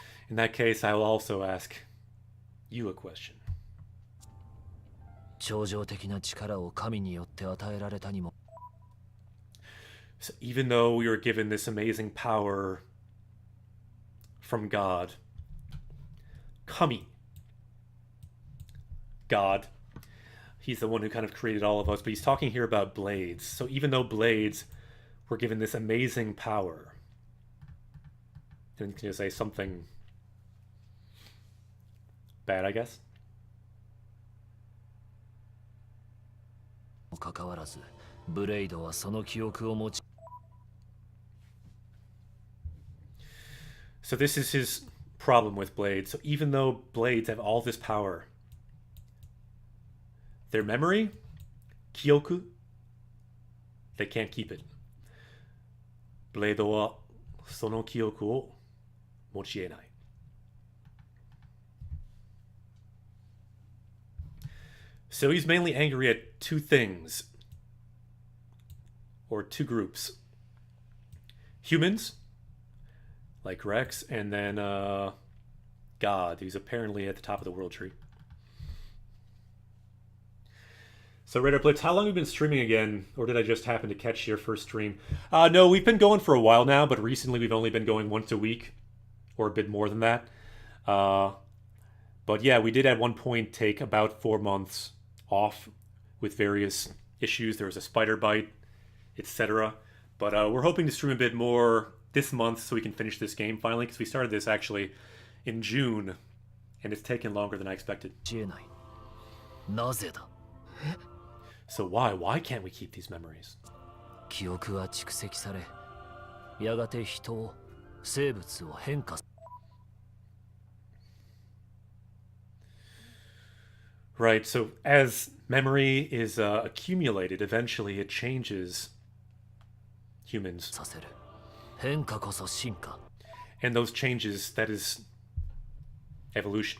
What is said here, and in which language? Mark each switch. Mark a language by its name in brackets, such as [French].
[English] In that case, I will also ask you a question. [Japanese] 超常的な力を神によって与えられたにも。 [English] So even though we were given this amazing power from God, Kami, God, he's the one who kind of created all of us, but he's talking here about blades. So even though blades were given this amazing power, and can you say something bad, I guess? [Japanese] かかわらず、ブレイドはその記憶を持ち。 [English] So this is his problem with blades. So even though blades have all this power, their memory, kyoku, they can't keep it. [Japanese] ブレードはその記憶を持ち得ない。 [English] So he's mainly angry at two things, or two groups. Humans, like Rex, and then God, who's apparently at the top of the world tree. So Radar Blitz, how long have you been streaming again? Or did I just happen to catch your first stream? No, we've been going for a while now, but recently we've only been going once a week, or a bit more than that. But yeah, we did at one point take about 4 months off with various issues. There was a spider bite, etc. But we're hoping to stream a bit more this month so we can finish this game finally, because we started this actually in June, and it's taken longer than I expected. [Japanese] 知恵ない。なぜだ。 [English] So why can't we keep these memories? [Japanese] 記憶は蓄積され、やがて人を、生物を変化。 [English] Right, so as memory is accumulated, eventually it changes humans. [Japanese] させる。変化こそ進化。 [English] And those changes, that is evolution.